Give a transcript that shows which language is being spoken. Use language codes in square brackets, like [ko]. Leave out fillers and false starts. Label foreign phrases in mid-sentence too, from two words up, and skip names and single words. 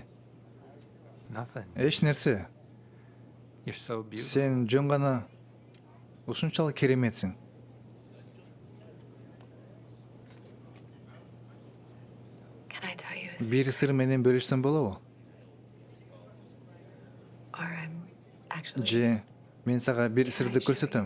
[en] Nothing. [ky] Эч нерсе. [en] You're so beautiful. [ky] Сен жөн гана ушунчалык кереметсиң. [en] Can I tell you a [ky] Бир сыр менен бөлүшсөм болобу? [en] Or I'm actually [ky] Же мен сага бир сырды көрсөтөм.